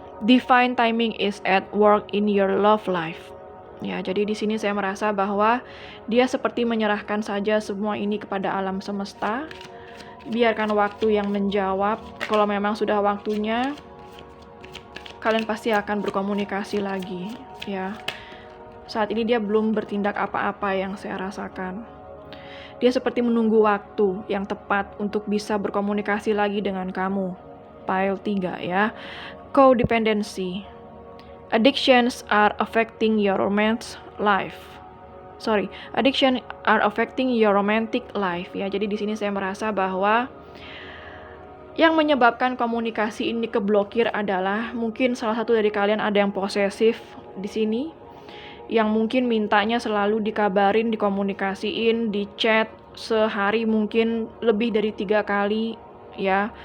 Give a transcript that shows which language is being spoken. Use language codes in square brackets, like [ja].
[en] Divine timing is at work in your love life. [id] Ya, jadi di sini saya merasa bahwa dia seperti menyerahkan saja semua ini kepada alam semesta. Biarkan waktu yang menjawab. Kalau memang sudah waktunya, kalian pasti akan berkomunikasi lagi, ya. Saat ini dia belum bertindak apa-apa yang saya rasakan. Dia seperti menunggu waktu yang tepat untuk bisa berkomunikasi lagi dengan kamu. Pile 3 ya. Codependency. [en] Addictions are affecting your romantic life. Addiction are affecting your romantic life ya. [id] Jadi di sini saya merasa bahwa yang menyebabkan komunikasi ini keblokir adalah mungkin salah satu dari kalian ada yang posesif di sini, yang mungkin mintanya selalu dikabarin, dikomunikasiin, di chat sehari mungkin lebih dari 3 kali ya.